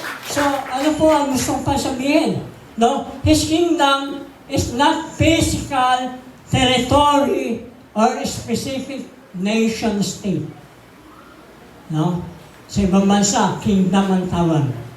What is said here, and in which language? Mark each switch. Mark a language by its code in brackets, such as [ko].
[tl] So, ano po ang gusto ko pa sabihin? No? [en] His kingdom is not physical territory or specific nation state. [tl] No? Sa ibang bansa, kingdom ang tawag.